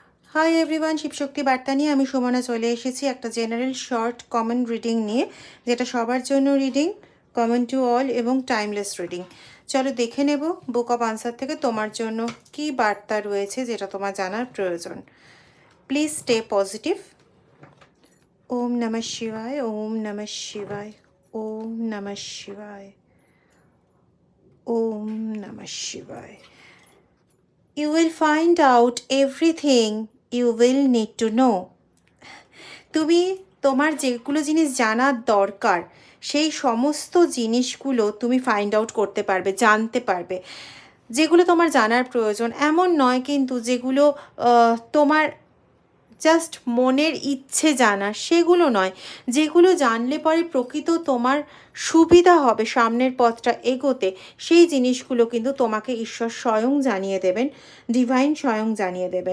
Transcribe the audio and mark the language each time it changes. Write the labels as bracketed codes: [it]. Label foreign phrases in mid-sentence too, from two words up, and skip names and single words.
[bn] হাই [en] everyone, [bn] শিবশক্তি বার্তা নিয়ে আমি সুমনা চলে এসেছি একটা [en] general short common reading [bn] নিয়ে, যেটা সবার জন্য রিডিং, [en] common to all [bn] এবং [en] timeless reading. [bn] চলো দেখে নেব বুক অফ আনসার থেকে তোমার জন্য কি বার্তা রয়েছে যেটা তোমার জানার প্রয়োজন। [en] please stay positive. [sa] ওম নমঃ শিবায়, ওম নমঃ শিবায়, ওম নমঃ শিবায়, ওম নমঃ শিবায়। [en] You will find out everything you will need to know. [bn] তুমি তোমার যেগুলো জিনিস জানার দরকার সেই সমস্ত জিনিসগুলো তুমি [en] find out [bn] করতে পারবে, জানতে পারবে। যেগুলো তোমার জানার প্রয়োজন এমন নয় কিন্তু, যেগুলো তোমার জাস্ট মনের ইচ্ছে জানা সেগুলো নয়, যেগুলো জানলে পরে প্রকৃত তোমার সুবিধা হবে সামনের পথটা এগোতে, সেই জিনিসগুলো কিন্তু তোমাকে ঈশ্বর স্বয়ং জানিয়ে দেবেন, ডিভাইন স্বয়ং জানিয়ে দেবেন।